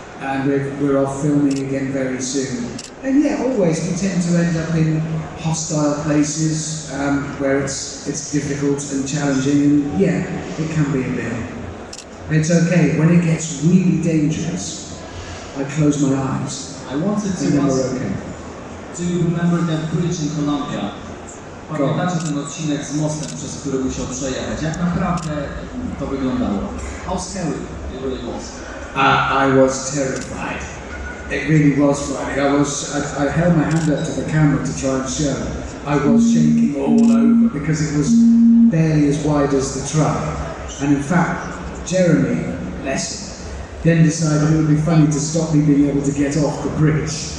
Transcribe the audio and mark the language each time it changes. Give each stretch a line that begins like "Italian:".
English: And we're off filming again very soon. And yeah, always we tend to end up in hostile places where it's difficult and challenging. And yeah, it can be a bit. It's okay. When it gets really dangerous, I close my eyes. I wanted to And then ask, we're okay. do you remember that bridge in Colombia?
Polish: Pamiętacie ten odcinek z mostem, przez który musiał przejechać? Jak naprawdę to wyglądało?
English: How scary it really was? I was terrified. It really was frightening. I held my hand up to the camera to try and show. I was shaking all over because it was barely as wide as the truck. And in fact, Jeremy, bless him, then decided it would be funny to stop me being able to get off the bridge.